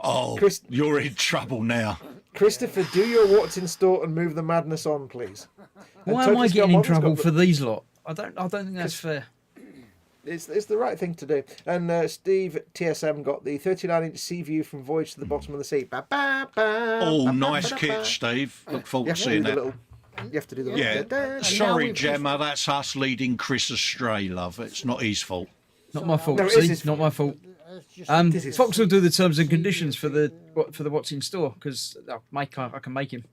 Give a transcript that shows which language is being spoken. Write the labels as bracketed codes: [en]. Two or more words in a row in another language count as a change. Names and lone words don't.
[en] Oh, you're in trouble now. Christopher, do your what's in store and move the madness on, please. Why And am I Tokyo getting in Models trouble got for these lot? I don't think that's fair. It's the right thing to do. And Steve TSM got the 39-inch sea view from Voyage to the Bottom of the Sea. Ba, ba, ba, Oh, ba, nice ba, ba, kit, ba. Steve. Look You forward to have to do seeing the that. little. You have to do the little. Yeah. da, da, da. Sorry, we've Gemma, that's us leading Chris astray, love. It's not his fault. Not my fault. No, it is See, his not my fault. It's just, This is- Fox will do the terms and conditions for the what's in store because I can make him.